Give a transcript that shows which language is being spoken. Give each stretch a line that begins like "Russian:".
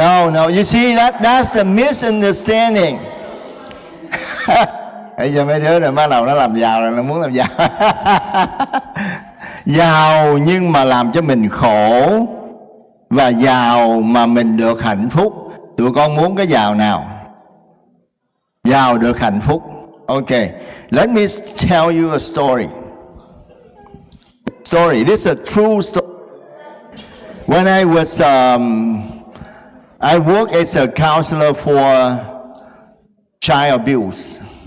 English: No. You see, that's the misunderstanding.
Vietnamese: Bây giờ mấy đứa này bắt đầu nó làm giàu rồi, nó muốn làm giàu. Giàu nhưng mà làm cho mình khổ, và giàu mà mình được hạnh phúc. Tụi con muốn cái giàu nào? Giàu được hạnh phúc.
English: Okay, let me tell you a story. This is a true story. When I was, I worked as a counselor for child abuse.